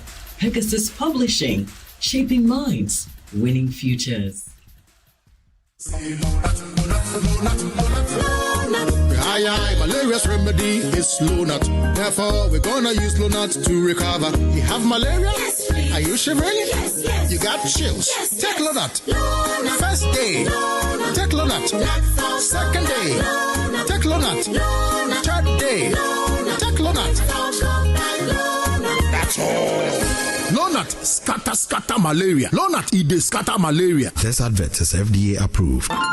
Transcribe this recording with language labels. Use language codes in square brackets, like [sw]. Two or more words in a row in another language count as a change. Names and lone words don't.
[en] Pegasus Publishing, shaping minds, winning futures. Malaria's remedy is Lonat. Therefore, we're gonna use Lonat to recover. You have malaria? Yes, are you shivering? Yes, yes. You got chills? Yes, take Lonat. First day, take Lonat. Second day, take Lonat. Third day, take Lonat. That's all. Lonat scatter malaria. Lonat scatter malaria. This advert is FDA approved.